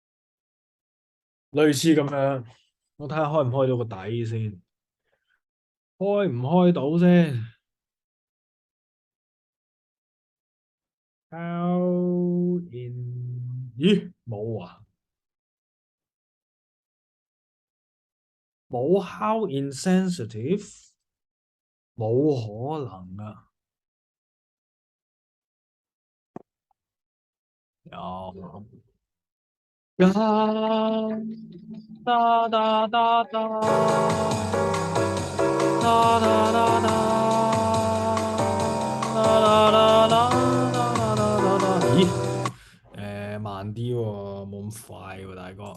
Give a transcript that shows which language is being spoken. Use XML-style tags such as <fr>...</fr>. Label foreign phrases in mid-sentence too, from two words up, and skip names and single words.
<yue>類似咁樣，我睇下開唔開到個底先。開唔開到先 ？</yue> <en>How in？</en> <yue>咦，冇啊，冇</yue> <en>how insensitive，</en> <yue>冇可能啊！有。哒哒哒哒哒哒哒哒咦？慢啲喎，冇咁快喎，大哥。</yue>